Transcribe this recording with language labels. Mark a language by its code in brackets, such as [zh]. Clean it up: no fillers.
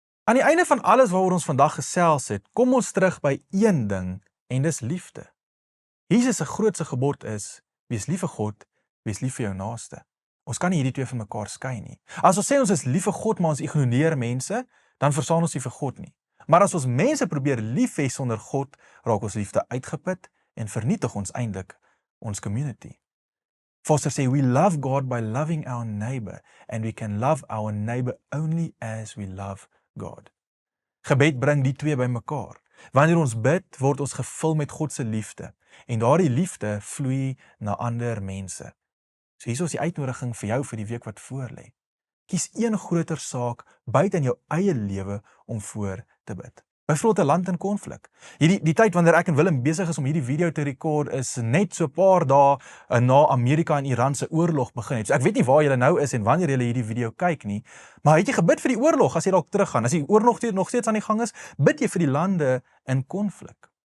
[af] Aan die einde van alles waaroor ons vandag gesels het, kom ons terug by een ding, en dis liefde. Jesus se grootste gebod is, wees lief vir God, wees lief vir jou naaste. Ons kan nie hierdie twee van mekaar skei nie. As ons sê ons is lief vir God, maar ons ignoreer mense, dan verstaan ons nie vir God nie. Maar as ons mense probeer lief hê sonder God, raak ons liefde uitgeput en vernietig ons eintlik ons community. [en] Foster sê, we love God by loving our neighbor, and we can love our neighbor only as we love God. [af] Gebed bring die twee bymekaar. Wanneer ons bid, word ons gevul met God se liefde, en daardie liefde vloei na ander mense. So hier is die uitnodiging vir jou vir die week wat voorlê. Kies een groter saak buite in jou eie lewe om voor te bid. Byvoorbeeld 'n land in konflik. Die tyd wanneer ek en Willem besig is om hierdie video te rekord is net so 'n paar dae na Amerika en Iran se oorlog begin het. So ek weet nie waar julle nou is en wanneer julle hierdie video kyk nie, maar het jy gebid vir die oorlog as jy dalk teruggaan? As die oorlog nog steeds aan die gang is, bid jy vir die lande in konflik.